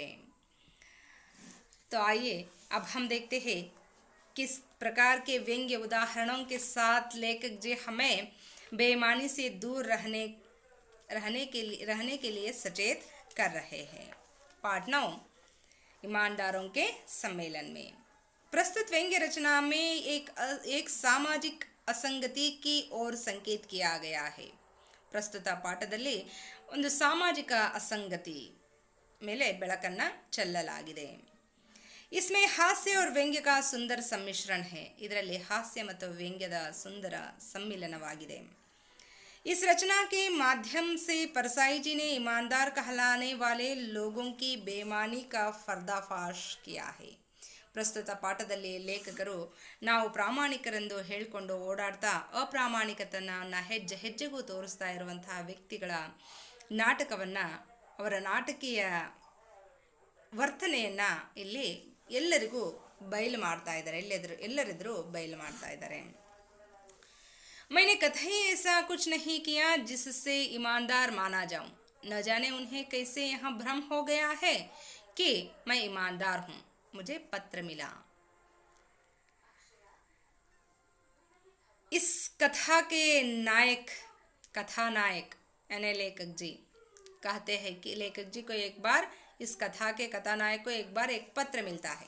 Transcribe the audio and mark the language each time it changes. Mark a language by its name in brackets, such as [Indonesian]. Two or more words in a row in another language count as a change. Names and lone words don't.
[Hindi] तो आइए अब हम देखते हैं किस प्रकार के व्यंग्य उदाहरणों के साथ लेखक जी हमें बेईमानी से दूर रहने के लिए सचेत कर रहे हैं। पाठ 9, ईमानदारों के सम्मेलन में। प्रस्तुत व्यंग्य रचना में एक सामाजिक असंगति की ओर संकेत किया गया है। [Kannada] ಪ್ರಸ್ತುತ ಪಾಠದಲ್ಲಿ ಒಂದು ಸಾಮಾಜಿಕ ಅಸಂಗತಿ ಮೇಲೆ ಬೆಳಕನ್ನು ಚೆಲ್ಲಲಾಗಿದೆ। [Hindi] इसमें हास्य और व्यंग्य का सुंदर सम्मिश्रण है। [Kannada] ಇದರಲ್ಲಿ ಹಾಸ್ಯ ಮತ್ತು ವ್ಯಂಗ್ಯದ ಸುಂದರ सम्मिलनवाಗಿದೆ। [Hindi] इस रचना के माध्यम से परसाई जी ने ईमानदार कहलाने वाले लोगों की बेईमानी का पर्दाफाश किया है। [Kannada] ಪ್ರಸ್ತುತ ಪಾಠದಲ್ಲಿ ಲೇಖಕರು ನಾವು ಪ್ರಾಮಾಣಿಕರೆಂದು ಹೇಳಿಕೊಂಡು ಓಡಾಡ್ತಾ ಅಪ್ರಾಮಾಣಿಕತನವನ್ನು ಹೆಜ್ಜೆ ಹೆಜ್ಜೆಗೂ ತೋರಿಸ್ತಾ ಇರುವಂತಹ ವ್ಯಕ್ತಿಗಳ ನಾಟಕವನ್ನು, ಅವರ ನಾಟಕೀಯ ವರ್ತನೆಯನ್ನು ಇಲ್ಲಿ ಎಲ್ಲರಿಗೂ ಬಯಲು ಮಾಡ್ತಾ ಇದ್ದಾರೆ, ಎಲ್ಲರೆದುರು ಬಯಲು ಮಾಡ್ತಾ ಇದ್ದಾರೆ। [Hindi] मैंने कतई ऐसा कुछ नहीं किया जिससे ईमानदार माना जाऊं, न जाने उन्हें कैसे यहाँ भ्रम हो गया है कि मैं ईमानदार हूँ। मुझे पत्र मिला। इस कथा के कथानायक यानी लेखक जी कहते हैं कि लेखक जी को एक बार, इस कथा के कथानायक को एक बार एक पत्र मिलता है।